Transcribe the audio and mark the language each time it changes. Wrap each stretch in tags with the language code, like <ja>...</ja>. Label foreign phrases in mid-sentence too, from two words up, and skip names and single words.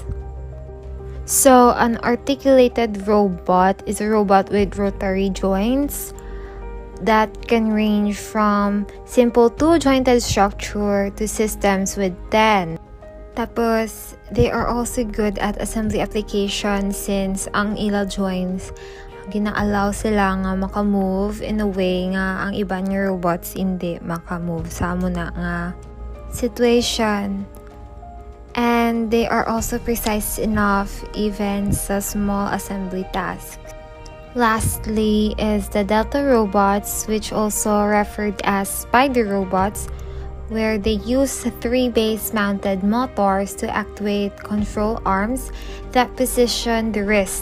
<en>So, an articulated robot is a robot with rotary joints, that can range from simple two-jointed structure to systems with 10.</en> <hil>Tapos,</hil> <en>they are also good at assembly application since</en> <hil>ang ila joints gina-allow sila nga maka-move</hil> <en>in a way</en> <hil>nga ang iba nga robots hindi maka-move sa amo na nga situation.</hil> <en>And they are also precise enough even sa small assembly tasks. Lastly is the Delta robots, which also referred as spider robots, where they use 3 base-mounted motors to actuate control arms that position the wrist.</en>